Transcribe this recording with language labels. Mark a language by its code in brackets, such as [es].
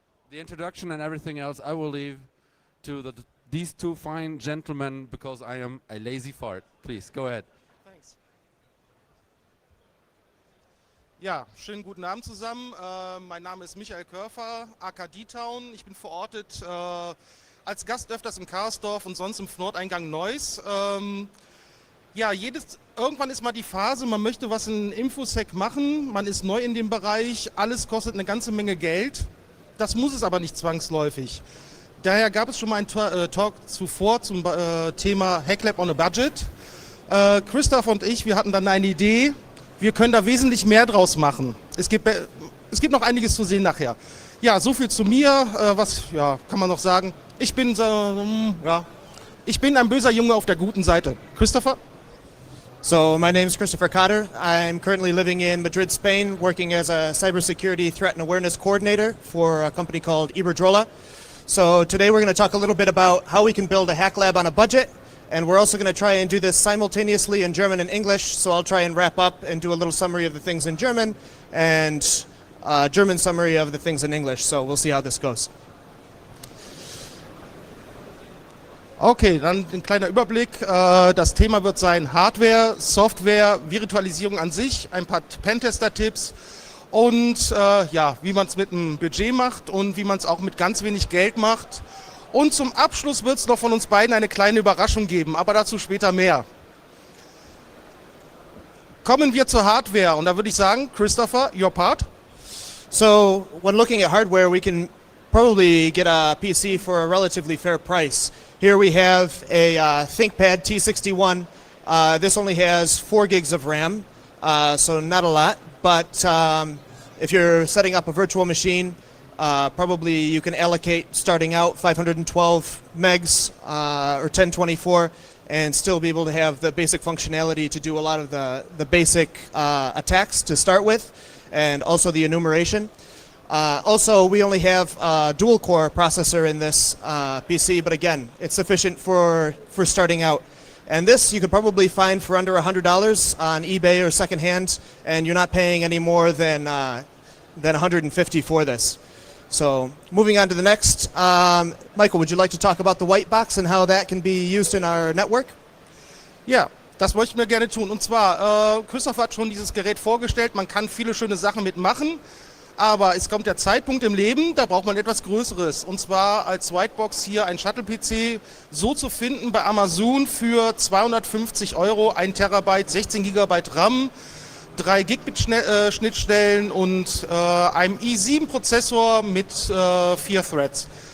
[en] The introduction and everything else I will leave to these two fine gentlemen because I am a lazy fart. Please, go ahead. Thanks. [de] Ja, schönen guten Abend zusammen. Mein Name ist Michael Körfer, aka D-Town. Ich bin verortet als Gast öfters im Karsdorf und sonst im Nordeingang Neuss. Ja, irgendwann ist mal die Phase, man möchte was in Infosec machen, man ist neu in dem Bereich, alles kostet eine ganze Menge Geld. Das muss es aber nicht zwangsläufig. Daher gab es schon mal einen Talk zuvor zum Thema HackLab on a Budget. Christoph und ich, wir hatten dann eine Idee, wir können da wesentlich mehr draus machen. Es gibt noch einiges zu sehen nachher. Ja, so viel zu mir, was kann man noch sagen? Ich bin ein böser Junge auf der guten Seite. Christopher? [en] So my name is Christopher Cotter. I'm currently living in Madrid, Spain, working as a cybersecurity threat and awareness coordinator for a company called Iberdrola. So today we're going to talk a little bit about how we can build a hack lab on a budget, and we're also going to try and do this simultaneously in German and English. So I'll try and wrap up and do a little summary of the things in German and German summary of the things in English. So we'll see how this goes. [de] Okay, dann ein kleiner Überblick. Das Thema wird sein Hardware, Software, Virtualisierung an sich, ein paar Pentester-Tipps und wie man es mit einem Budget macht und wie man es auch mit ganz wenig Geld macht. Und zum Abschluss wird es noch von uns beiden eine kleine Überraschung geben, aber dazu später mehr. Kommen wir zur Hardware und da würde ich sagen, Christopher, [en] your part. So when looking at hardware, we can probably get a PC for a relatively fair price. Here we have a ThinkPad T61. This only has 4 gigs of RAM, so not a lot. But if you're setting up a virtual machine, probably you can allocate starting out 512 megs or 1024 and still be able to have the basic functionality to do a lot of the basic attacks to start with, and also the enumeration. Also, we only have a dual-core processor in this PC, but again, it's sufficient for starting out. And this you could probably find for under $100 on eBay or secondhand, and you're not paying any more than $150 for this. So, moving on to the next, Michael, would you like to talk about the white box and how that can be used in our network? [de] Ja, das möchten wir gerne tun. Und zwar, Christoph hat schon dieses Gerät vorgestellt, man kann viele schöne Sachen mitmachen. Aber es kommt der Zeitpunkt im Leben, da braucht man etwas Größeres. Und zwar als Whitebox hier ein Shuttle-PC so zu finden bei Amazon für 250 €, 1 Terabyte, 16 GB RAM, 3 Gigabit Schnittstellen und einem i7-Prozessor mit 4 Threads.